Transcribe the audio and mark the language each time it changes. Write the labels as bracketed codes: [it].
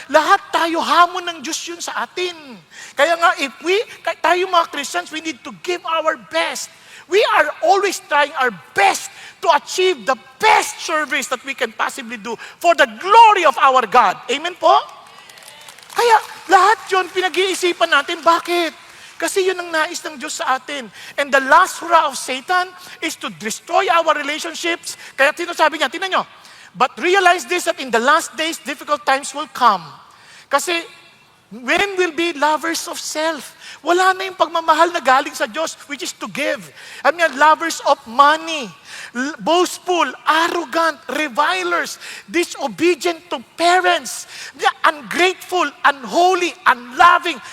[tl] Lahat tayo, hamon ng Diyos yun sa atin. Kaya nga, tayo mga [en] Christians, we need to give our best. We are always trying our best to achieve the best service that we can possibly do for the glory of our God. [tl] Amen po? Kaya lahat yun, pinag-iisipan natin. Bakit? Kasi yun ang nais ng Diyos sa atin. [en] And the last hurrah of Satan is to destroy our relationships. [tl] Kaya sinasabi niya, tingnan nyo, [en] but realize this, that in the last days, difficult times will come. [tl] Kasi [en] when will be lovers of self? [tl] Wala na yung pagmamahal na galing sa Diyos, [en] which is to give. Lovers of money, boastful, arrogant, revilers, disobedient to parents, ungrateful, unholy, unloving.